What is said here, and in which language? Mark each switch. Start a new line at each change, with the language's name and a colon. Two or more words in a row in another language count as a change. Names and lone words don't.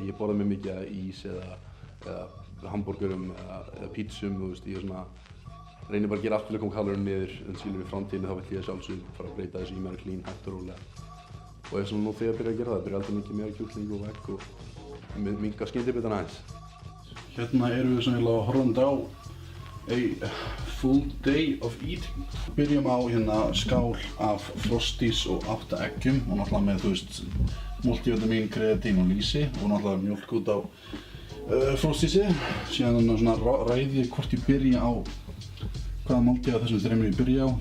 Icelandic: Ég borða mjög mikið af ís eða hamborgurum eða pítsum, ég reynir bara að gera allt til að koma kaloríum niður en síðan í framtíðinni þá vill ég sjálfsögðu fara að breyta þessu í meira clean, hægt og rólega. Og ef nú þegar byrja að gera það, byrja aldrei mikið meira kjúkling og egg og minnka skyndibitana aðeins. Hérna erum við svona horfandi á
English: a full day of eating.
Icelandic: Byrjum á skál af Frosties og 8 eggjum og náttúrulega með multivitamin, kreatín og lýsi og náttúrulega mjólk út á Frostiesi. Síðan ræði ég hvort ég byrja á hvaða máltíð af þessum þremur ég byrja á.